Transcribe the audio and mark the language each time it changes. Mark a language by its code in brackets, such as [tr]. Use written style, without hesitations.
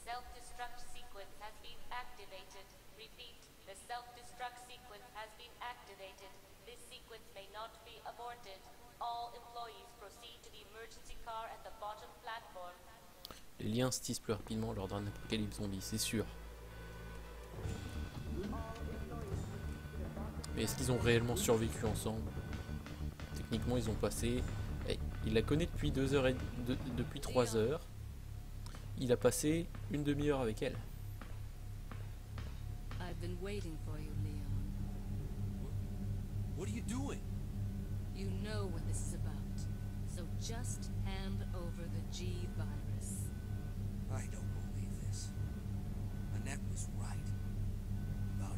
[en] Self-destruct sequence has been activated. Repeat, the self-destruct sequence has been activated. This sequence may not be aborted. All employees proceed to the emergency car at the bottom platform. [fr] Les liens se tissent plus rapidement lors d'un apocalypse zombie, c'est sûr. Mais est-ce qu'ils ont réellement survécu ensemble? Techniquement, ils ont passé... Eh, il la connaît depuis 2 heures et... depuis 3 heures. Il a passé une demi-heure avec elle. [en] I've been waiting for you, Leon. What are you doing? You know what this is about. So just hand over the G-Virus. I don't believe this. Annette was right. About